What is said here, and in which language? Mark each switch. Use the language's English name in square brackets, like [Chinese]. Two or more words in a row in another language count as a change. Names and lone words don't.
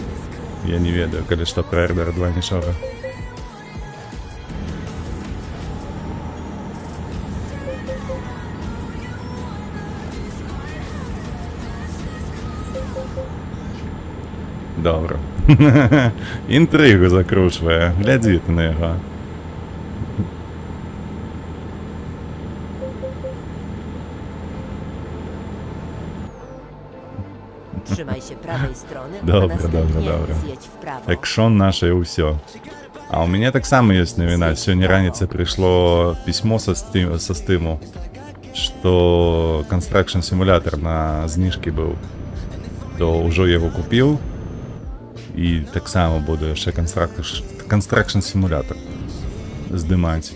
[Belarusian] Я не ведаю, калі што пра RDR 2 нічога. Добра. Інтригу закручвае. Глядзі ты на яго. [Polish] Trzymaj się prawej strony, Dobra, a następnie dobra. zjedź в право. [Belarusian] Экшон наше і ўсё. А у мяне таксама ёсць навіна. Сёння раніцай прыйшло пісьмо са стыму, што Construction Simulator на зніжкі быў. То ўжо яго купіў. І таксама буду яшчэ Construction Simulator здымаць.